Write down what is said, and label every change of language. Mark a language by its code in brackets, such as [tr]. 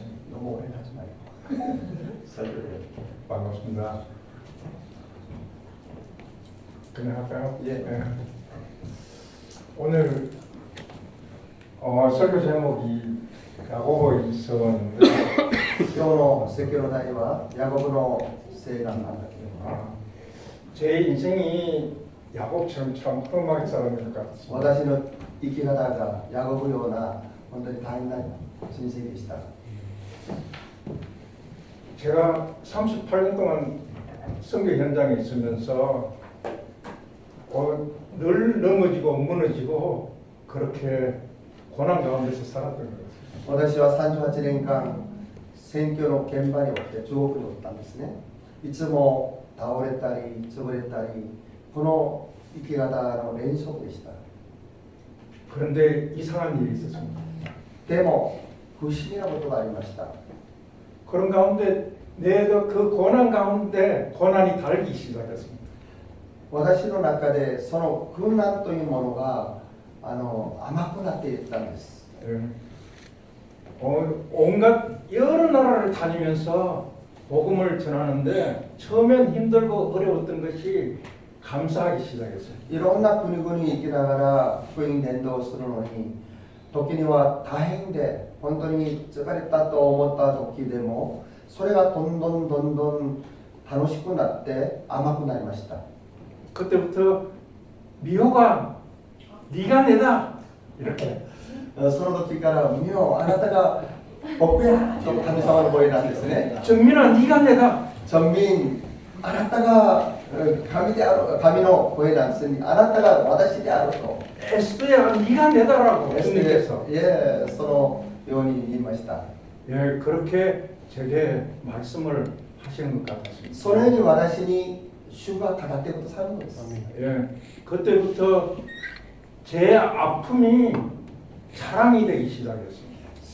[ko] 너무 오래 하지 말고 설교를. 반갑습니다. 그냥 할까요? 예. 오늘 설교 제목이 야고보서인데 [ja] 今日の説教の題はヤコブの聖願なんだけど、 [ko] 제 인생이 야곱처럼 참 험하게 살아야 될 것 같습니다. [ja] 私の生き方がヤコブような本当に大変な人生でした。 [ko] 제가 38년 동안 선교 현장에 있으면서 늘 넘어지고 무너지고 그렇게 고난 가운데서 살았던 거예요. [ja] 私は38年間選挙の現場におって中国におったんですね。いつも倒れたり潰れたり、この生き方の連続でした。 [ko] 그런데 이상한 일이 있었습니다. [ja] でも不思議なことがありました。 [ko] 그런 가운데 내가 그 고난 가운데 고난이 달기 시작했습니다. [ja] 私の中でその苦難というものが甘くなっていったんです。 [ko] 예. 온갖 여러 나라를 다니면서 복음을 전하는데 처음엔 힘들고 어려웠던 것이 감사하기 시작했어요. [ja] いろんな国々に行きながら福音伝道するのに、時には大変で本当に疲れたと思った時でも、それがどんどん楽しくなって甘くなりました。 [ko] 그때부터 미호가 네가 내다 이렇게 [ja] その時から「ミオあなたが僕や」と神様の声なんですね。 [ko] 정민아 네가 내다 [ja] 전민あなたが神である、神の声なんですね。あなたが私であると。 [ko] 에스더야 네가 내다라고 え 주님께서 [ja] え、そのように言いました。 [ko] 예 그렇게 제게 말씀을 하시는 것 같았습니다. [ja] それに私に主が語ってくださるのです。 [ko] 예 그때부터 제 아픔이 자랑이 되기 시작했습니다.